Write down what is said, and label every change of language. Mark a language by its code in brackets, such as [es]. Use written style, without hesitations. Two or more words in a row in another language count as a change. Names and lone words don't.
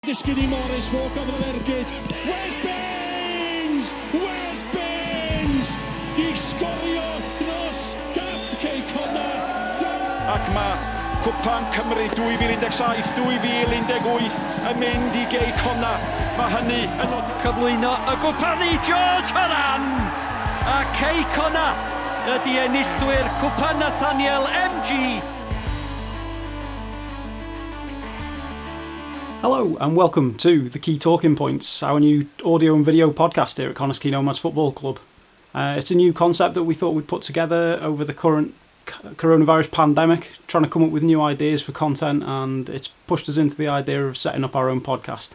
[cy] Disgyn i Morris, [en] walk over the ergyd. Where's Baines? Where's Baines? [cy] Di sgorio dros gap Quay Connah. Ac mae Cwpan Cymru 2017, 2018 yn mynd i Quay Connah. Mae hynny yn cyflwyno y gwpani George Horan. A Quay Connah ydy enillwyr Cwpan Nathaniel MG. [en] Hello and welcome to the Quay Talking Points, our new audio and video podcast here at Connah Nomads Football Club. It's a new concept that we thought we'd put together over the current coronavirus pandemic, trying to come up with new ideas for content, and it's pushed us into the idea of setting up our own podcast.